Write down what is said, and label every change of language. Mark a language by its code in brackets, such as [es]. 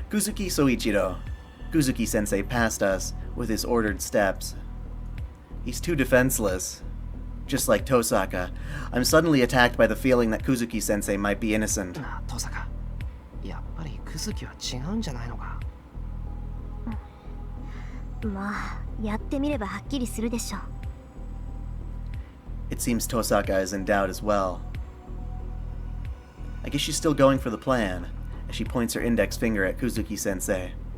[en] Kuzuki Soichiro. Kuzuki sensei passed us with his ordered steps. He's too defenseless. Just like Tosaka, I'm suddenly attacked by the feeling that Kuzuki sensei might be innocent. [ja] なあ、父坂。やっぱりクズキは違うんじゃないのか？まあ、やってみればはっきりするでしょう。 [en] It seems Tosaka is in doubt as well. I guess she's still going for the plan, as she points her index finger at Kuzuki sensei.